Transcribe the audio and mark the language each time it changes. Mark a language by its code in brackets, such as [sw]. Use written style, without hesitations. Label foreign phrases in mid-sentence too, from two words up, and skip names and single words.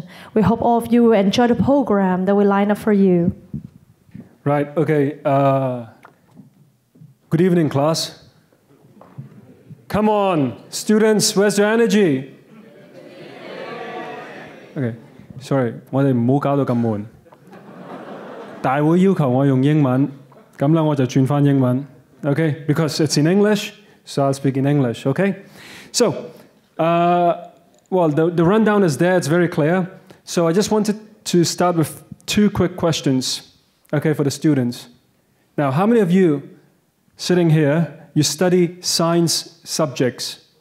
[en] We hope all of you will enjoy the program that we line up for you. Right, okay. Good evening, class. Come on, students, where's your energy? Okay, sorry, [yue] 我哋唔好搞到咁悶。大會要求我用英文，咁啦我就轉返英文。 [en] Okay, because it's in English, so I'll speak in English, okay? So, well, the rundown is there, it's very clear. So I just wanted to start with two quick questions, okay, for the students. Now, how many of you sitting here, you study science subjects?